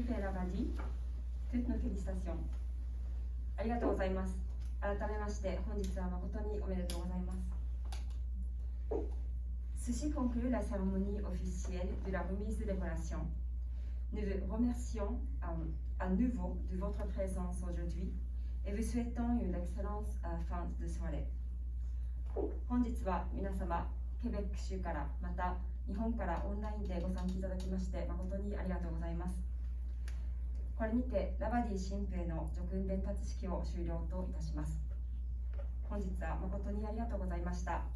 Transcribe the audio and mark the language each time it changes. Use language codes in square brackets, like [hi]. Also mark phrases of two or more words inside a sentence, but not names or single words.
[fr] Labadie, toutes nos félicitations. [ja] ありがとうございます。改めまして本日は誠におめでとうございます。 [fr] Ceci conclut la cérémonie officielle de la remise de décoration. Nous vous remercions à nouveau de votre présence aujourd'hui et vous souhaitons une excellente fin de soirée. [ja] 本日は皆様、ケベック州からまた日本からオンラインでご参加いただきまして誠にありがとうございます。これにてラバディ新婦への叙勲伝達式を終了といたします。本日は誠にありがとうございました。